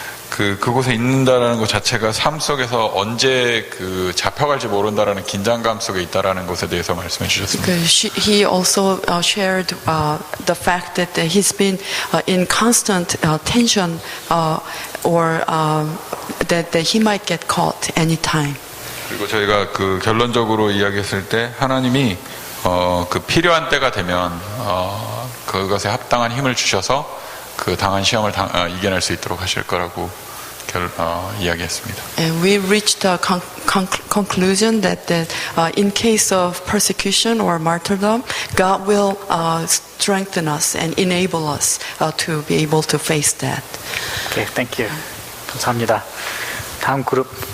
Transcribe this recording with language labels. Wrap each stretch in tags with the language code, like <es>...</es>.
<ko>그곳에 있는다라는 것 자체가 삶 속에서 언제 잡혀갈지 모른다라는 긴장감 속에 있다라는 것에 대해서 말씀해 주셨습니다.</ko> <en>Because he also shared the fact that he's been in constant tension or that he might get caught anytime.</en> <ko>그리고 저희가 결론적으로 이야기했을 때 하나님이 필요한 때가 되면 그것에 합당한 힘을 주셔서 당한 시험을 이겨낼 수 있도록 하실 거라고 이야기했습니다.</ko> <en>And we reached a conclusion that in case of persecution or martyrdom, God will strengthen us and enable us to be able to face that. Okay, thank you.</en> <ko>감사합니다. 다음 그룹.</ko>